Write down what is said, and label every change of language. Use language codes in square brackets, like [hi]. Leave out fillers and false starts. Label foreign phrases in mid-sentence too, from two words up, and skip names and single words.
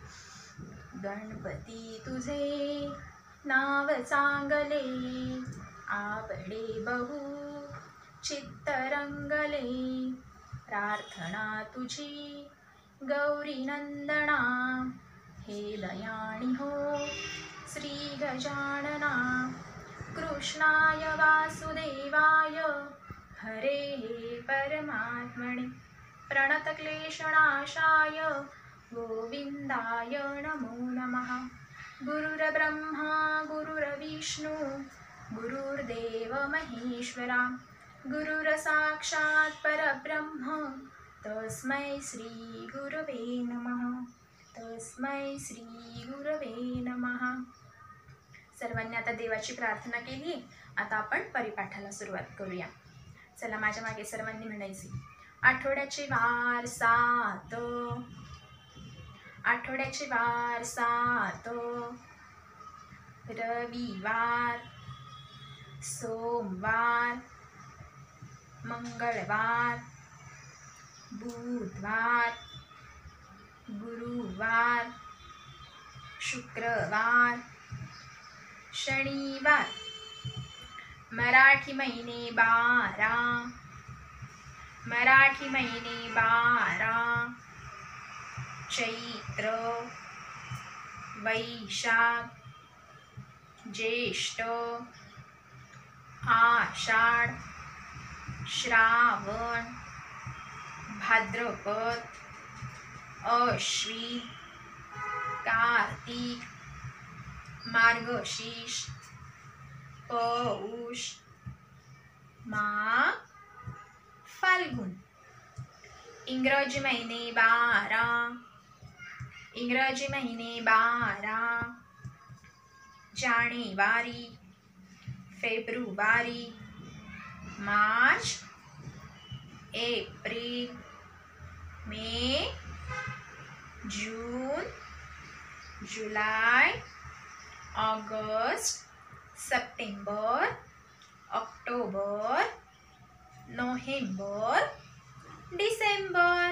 [mr] गणपती तुझे नाव चांगले, आवडे बहु चित्त रंगले. प्रार्थना तुझी गौरी नंदना, हे दयाणी हो श्री गजानना. [sa] कृष्णाय वासुदेवाय हरे परमात्मने, प्रणतक्लेशनाशाय गोविंदाय नमो नमः. गुरुर्ब्रह्मा गुरुर्विष्णू गुरुर्देव महेश्वरा, गुरुर साक्षात् परब्रह्म तस्मै श्री गुरवे नमः. तस्मै श्री गुरवे नमः. [mr] सर्वांनी आता देवाची प्रार्थना केली. आता आपण परिपाठाला सुरुवात करूया. चला माझ्या मागे सर्वांनी म्हणायचे. आठवड्याचे वार 7, आठवड्याचे वार 7, रविवार, सोमवार, मंगळवार, बुधवार, गुरुवार, शुक्रवार, शनिवार. मराठी महिने 12, मराठी महिने 12, चैत्र, वैशाख, ज्येष्ठ, आषाढ, श्रावण, भाद्रपद, अश्विन, कार्तिक, मार्गशीर्ष, पौष, माघ, फाल्गुन. इंग्रजी महिने 12, इंग्रजी महिने 12, जानेवारी, फेब्रुवारी, मार्च, एप्रिल, मे, जून, जुलै, ऑगस्ट, सप्टेंबर, ऑक्टोबर, नोव्हेंबर, डिसेंबर.